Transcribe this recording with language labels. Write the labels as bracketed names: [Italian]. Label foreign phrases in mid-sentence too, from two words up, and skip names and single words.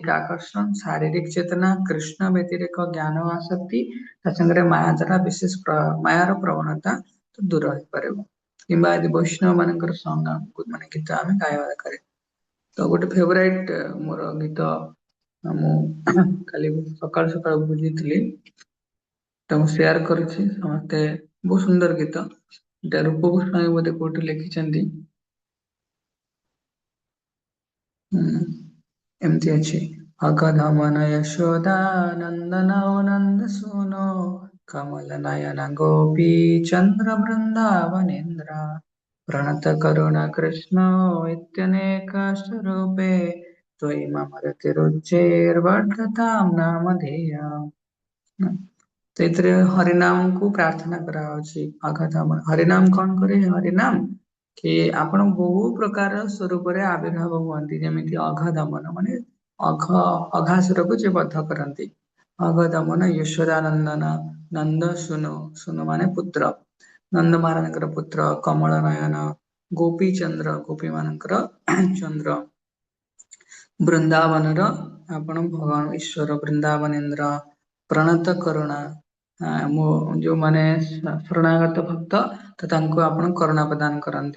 [Odia] ଆକର୍ଷଣ ଶାରୀରିକ ଚେତନା କୃଷ୍ଣ ବ୍ୟତିରେକ ଜ୍ଞାନ ଆସକ୍ତି ତା ସାଙ୍ଗରେ ମାୟା ଦ୍ୱାରା ବିଶେଷ ମାୟାର ପ୍ରବଣତା ଦୂର ହେଇପାରିବ କିମ୍ବା ଯଦି ବୈଷ୍ଣବ ମାନଙ୍କର ସଙ୍ଗ ମାନେ ଗୀତ ଆମେ ଗାଇବା ଦରକାର ତ ଗୋଟେ ଫେଭରାଇଟ ମୋର ଗୀତ ମୁଁ କାଲି ସକାଳୁ ସକାଳୁ ବୁଝିଥିଲି ତ ମୁଁ ସେୟାର କରୁଛି ସମସ୍ତେ ବହୁତ ସୁନ୍ଦର ଗୀତ ଏଟା ରୂପ ଗୋସ୍ୱାମୀ ବୋଧେ କୋଉଠି ଲେଖିଛନ୍ତି ଏମିତି ଅଛି [Sanskrit] अगधमन यशोदानन्दन नन्द सुनो कमल नयन गोपी चन्द्र वृन्दावनेन्द्र प्रणत करुण कृष्ण इत्यनेक स्वरूपे त्वयि मम रतिरुच्चैर्वर्धतां नामधेय [Odia] ସେଇଥିରେ ହରିନାମ କୁ ପ୍ରାର୍ଥନା କରାଯାଉଛି। ଅଘଦମନ ହରିନାମ କଣ କରେ? ହରିନାମ କି ଆପଣ ବହୁ ପ୍ରକାର ସ୍ୱରୂପରେ ଆବିର୍ଭାବ ହୁଅନ୍ତି, ଯେମିତି ଅଘଦମନ ମାନେ ଅଘାସୁରକୁ ଯିଏ ବଧ କରନ୍ତି। ଅଘଦମନ ଈଶ୍ୱରାନନ୍ଦନ, ନନ୍ଦ ସୁନୁ, ସୁନୁ ମାନେ ପୁତ୍ର, ନନ୍ଦ ମହାରାଜଙ୍କର ପୁତ୍ର, କମଳ ନୟନ, ଗୋପୀ ଚନ୍ଦ୍ର, ଗୋପୀ ମାନଙ୍କର ଚନ୍ଦ୍ର, ବୃନ୍ଦାବନର ଆପଣ ଭଗବାନ ଈଶ୍ୱର, ବୃନ୍ଦାବନେନ୍ଦ୍ର, ପ୍ରଣତ କରୁଣା, ମୁଁ ଯୋଉମାନେ ଶରଣାଗତ ଭକ୍ତ ତ ତାଙ୍କୁ ଆପଣ କରୁଣା ପ୍ରଦାନ କରନ୍ତି।